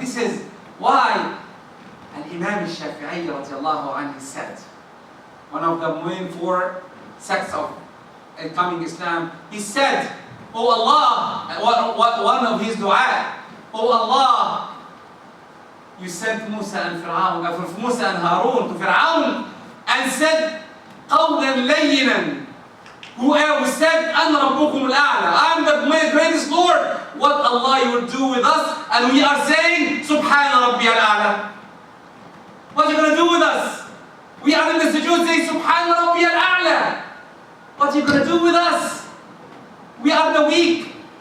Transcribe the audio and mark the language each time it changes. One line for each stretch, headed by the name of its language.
English: This is why Al-Imam al-Shafi'i radiallahu anhu said, one of the main 4 sects of incoming Islam, he said, Oh Allah, one of his dua, Oh Allah, you sent Musa and Harun to Fir'aun and said,
Arabic: قَوْلًا لَيِّنًا.
English: Who said,
Arabic: أَنَّ رَبُّكُمُ الْأَعْلَى.
English: I am the greatest Lord. What Allah will do with us, and we are saying, Subhana Rabbi al-A'la. What are you going to do with us? We are in the sujood should say Subhan Rabbi al-A'la. What are you going to do with us? We are the weak.